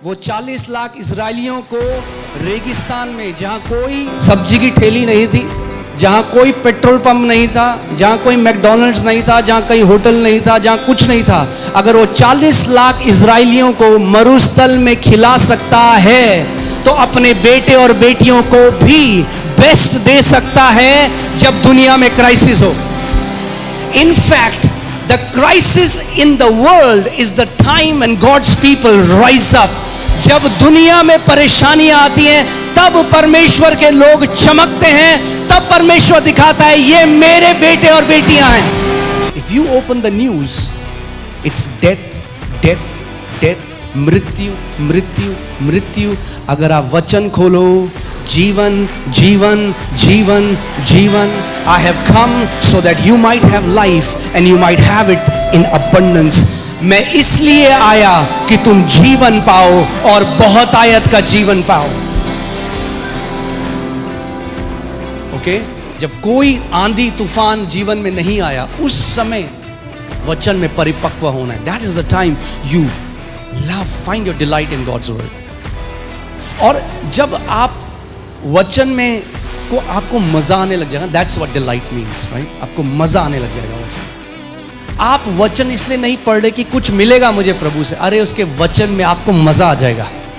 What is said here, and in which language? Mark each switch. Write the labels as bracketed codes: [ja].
[hi] वो 40 लाख इजरायलियों को रेगिस्तान में, जहां कोई सब्जी की ठेली नहीं थी, जहां कोई पेट्रोल पंप नहीं था, जहां कोई मैकडॉनल्ड्स नहीं था, जहां कोई होटल नहीं था, जहां कुछ नहीं था, अगर वो 40 लाख इजरायलियों को मरुस्थल में खिला सकता है तो अपने बेटे और बेटियों को भी बेस्ट दे सकता है जब दुनिया में क्राइसिस हो। [en] In fact, the crisis in the world is the time when God's people rise up. [hi] जब दुनिया में परेशानियां आती हैं तब परमेश्वर के लोग चमकते हैं, तब परमेश्वर दिखाता है ये मेरे बेटे और बेटियां हैं। [en] If you open the news, it's death, death, death, [hi] मृत्यु, मृत्यु, मृत्यु। अगर आप वचन खोलो, जीवन, जीवन, जीवन, जीवन। [en] I have come so that you might have life and you might have it in abundance. [hi] मैं इसलिए आया कि तुम जीवन पाओ और बहुत आयत का जीवन पाओ। ओके? जब कोई आंधी तूफान जीवन में नहीं आया, उस समय वचन में परिपक्व होना है। [en] That is the time you love, find your delight in God's word. [hi] और जब आप वचन में को आपको मजा आने लग जाएगा, [en] That's what delight means, right? [hi] आपको मजा आने लग जाएगा वचन। आप वचन इसलिए नहीं पढ़ रहे कि कुछ मिलेगा मुझे प्रभु से, अरे उसके वचन में आपको मजा आ जाएगा।